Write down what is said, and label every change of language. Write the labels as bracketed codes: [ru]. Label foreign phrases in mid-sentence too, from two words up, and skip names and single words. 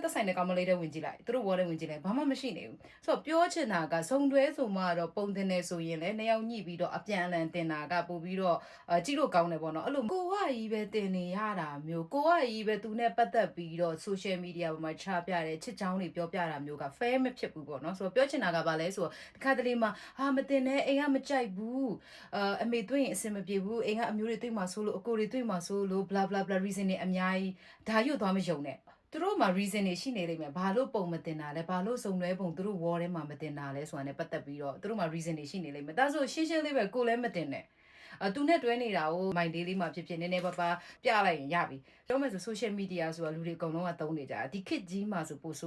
[my] သက်ဆိုင်တဲ့ကောင်မလေးတွေဝင်ကြည့်လိုက်သူတို့ဘောလေးဝင်ကြည့်လိုက်ဘာမှမရှိနေဘူးဆိုတော့ပြောချင်တာကစုံတွဲဆိုမှတော့ပုံတင်နေဆိုရင်လည်းနှစ်ယောက်ညှိပြီးတော့အပြန်အလှန်တင်တာကပို့ပြီးတော့ကြည့်လို့ကောင်းတယ်ပေါ့နော်အဲ့လိုကိုကကြီးပဲတင်နေ ရတာမျိုးကိုကကြီးပဲသူနဲ့ပတ်သက်ပြီးတော့ [en] social media [my] ပေါ်မှာချပြတယ်ချစ်ချောင်းတွေပြောပြတာမျိုးက fair မဖြစ်ဘူးပေါ့နော်ဆိုတော့ပြောချင်တာကဘာလဲဆိုတော့တစ်ခါတလေ မှာမတင်နဲ့အိမ်ကမကြိုက်ဘူးအမေတွေ့ရင်အဆင်မပြေဘူးအိမ်ကအမျိုးတွေတွေ့မှာဆိုလို့အကိုတွေတွေ့မှာဆိုလို့ [en] blah blah blah reason [my] တွေအများကြီးဒါရွတ်သွားမယုံနဲ့သူတို့မှာ reason တွေရှိနေလိမ့်မယ်ဘာလို့ပုံမတင်တာလဲဘာလို့စုံလွဲပုံသူတို့ wall ထဲမှာမတင်တာလဲဆိုတာ ਨੇ ပတ်သက်ပြီးတော့သူတို့မှာ reason တွေရှိနေလိမ့်မယ်ဒါဆိုရှင်းရှင်းလေးပဲကိုလည်းမတင်နဲ့သူနဲ့တွဲနေတာကိုမိုင်ဒေးလေးမှာဖြစ်ဖြစ်နည်းနည်းပါးပါပြလိုက်ရင်ရပြီပြောမယ်ဆို [en] social media [my] ဆိုတာလူတွေအကုန်လုံးကသုံးနေကြတာဒီခေတ်ကြီးမှာဆိုပို့ဆိုး